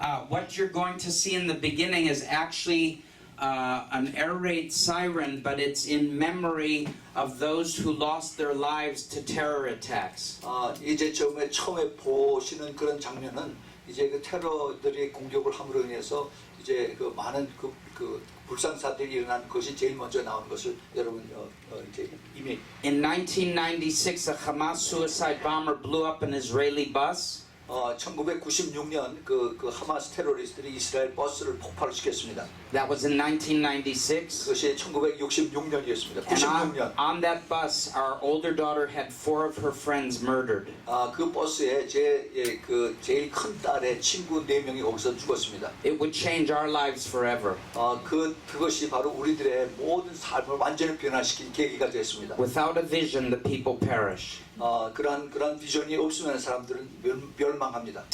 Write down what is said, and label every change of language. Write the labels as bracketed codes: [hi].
[en] What you're going to see in the beginning is actually an air raid siren, but it's in memory of those who lost their lives to terror attacks. [ko] 이제 처음에 보시는 그런 장면은 이제 그 테러들이 공격을 함으로 인해서 이제 그 많은 그 불상사들이 일어난 것이 제일 먼저 나오는 것을 여러분 이제 이미 [en] In 1996, a Hamas suicide bomber blew up an Israeli bus. [ko] 1996년 그 하마스 테러리스트들이 이스라엘 버스를 폭발시켰습니다. [en] That was in 1996. [ko] 그것이 1966년이었습니다. [en] And [ko] 96년. [en] on that bus, our older daughter had 4 of her friends murdered. [ko] 그 버스에 제일 큰 딸의 친구 4명이 거기서 죽었습니다. [en] It would change our lives forever. [ko] 그것이 바로 우리들의 모든 삶을 완전히 변화시킨 계기가 되었습니다. [en] Without a vision, the people perish. [ko] 그런 비전이 없으면 사람들은 멸망합니다.